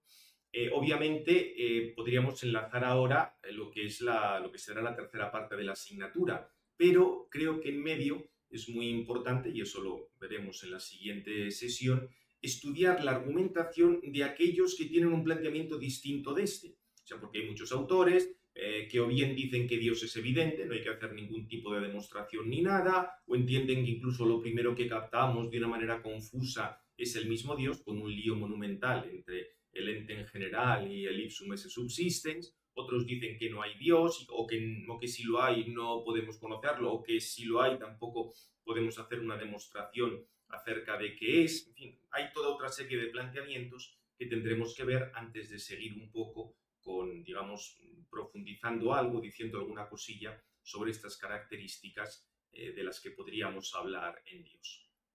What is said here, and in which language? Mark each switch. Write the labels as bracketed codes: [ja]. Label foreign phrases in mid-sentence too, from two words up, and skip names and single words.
[es] Obviamente, podríamos enlazar ahora lo que será la tercera parte de la asignatura, pero creo que en medio es muy importante, y eso lo veremos en la siguiente sesión, estudiar la argumentación de aquellos que tienen un planteamiento distinto de este. O sea, porque hay muchos autores que o bien dicen que Dios es evidente, no hay que hacer ningún tipo de demostración ni nada, o entienden que incluso lo primero que captamos de una manera confusa es el mismo Dios, con un lío monumental entre el ente en general y el [la] ipsum esse subsistens. [es] Otros dicen que no hay Dios, o que si lo hay no podemos conocerlo, o que si lo hay tampoco podemos hacer una demostración acerca de qué es. En fin, hay toda otra serie de planteamientos que tendremos que ver antes de seguir un poco con, digamos, profundizando algo, diciendo alguna cosilla sobre estas características de las que podríamos hablar en Dios.